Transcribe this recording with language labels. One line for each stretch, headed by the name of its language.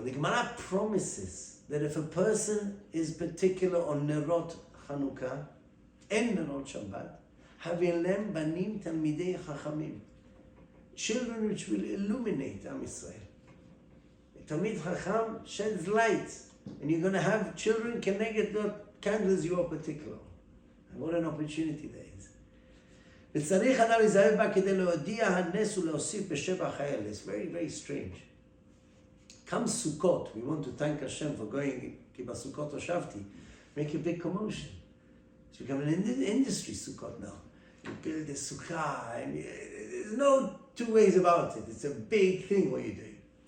English: The Gemara promises that if a person is particular on nerot Chanukah and nerot Shabbat,
Hebrew: Havilem banim talmidei chachamim,
English: children which will illuminate Am Yisrael. Talmid chacham sheds light, and you're going to have children connected to candles you are particular. And what an opportunity there is.
Hebrew: וצריך אדם להיזהר בה כדי להודיע הנס ולהוסיף בשבח האל.
English: It's very, very strange. Comes Sukkot, we want to thank Hashem for going,
Hebrew: כי בסוכות הושבתי,
English: make a big commotion. It's become an industry, Sukkot now. You build a sukkah, and there's no two ways about it. It's a big thing what you're doing.